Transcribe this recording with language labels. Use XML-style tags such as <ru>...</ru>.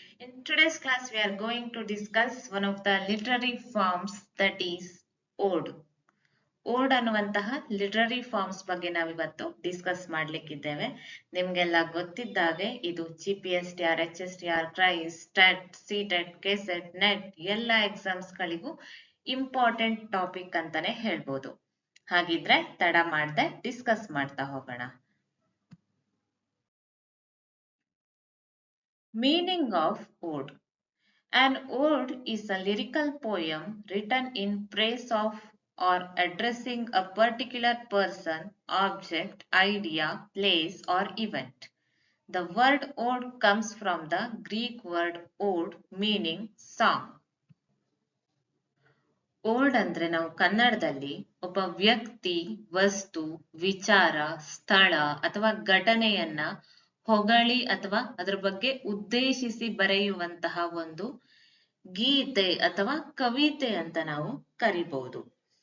<en>In today's class, we are going to discuss one of the literary forms that is ode.</en> <kn>ಓಡ್ ಅನ್ನುವಂತಹ literary forms ಬಗ್ಗೆ ನಾವಿವತ್ತು discuss ಮಾಡ್ಲಿಕ್ಕಿದ್ದೇವೆ. ನಿಮ್ಗೆಲ್ಲ ಗೊತ್ತಿದ್ದಾಗೆ ಇದು GPSTR, HSTR, ಕ್ರೈಸ್, TET, CTET, KSET, net ಎಲ್ಲ exams ಗಳಿಗೂ important topic ಅಂತಾನೆ ಹೇಳ್ಬೋದು. ಹಾಗಿದ್ರೆ ತಡ ಮಾಡದೆ ಡಿಸ್ಕಸ್ ಮಾಡ್ತಾ ಹೋಗೋಣ.</kn> <en>Meaning of ode. An ode is a lyrical poem written in praise of or addressing a particular person, object, idea, place, or event. The word ode comes from the Greek word ode meaning song.</en> <kn>ಓಡ್ ಅಂದ್ರೆ ನಾವು ಕನ್ನಡದಲ್ಲಿ ಒಬ್ಬ ವ್ಯಕ್ತಿ, ವಸ್ತು, ವಿಚಾರ, ಸ್ಥಳ ಅಥವಾ ಘಟನೆಯನ್ನ ಹೊಗಳಿ ಅಥವಾ ಅದರ ಬಗ್ಗೆ ಉದ್ದೇಶಿಸಿ ಬರೆಯುವಂತಹ ಒಂದು ಗೀತೆ ಅಥವಾ ಕವಿತೆ ಅಂತ ನಾವು ಕರಿಬಹುದು.</kn>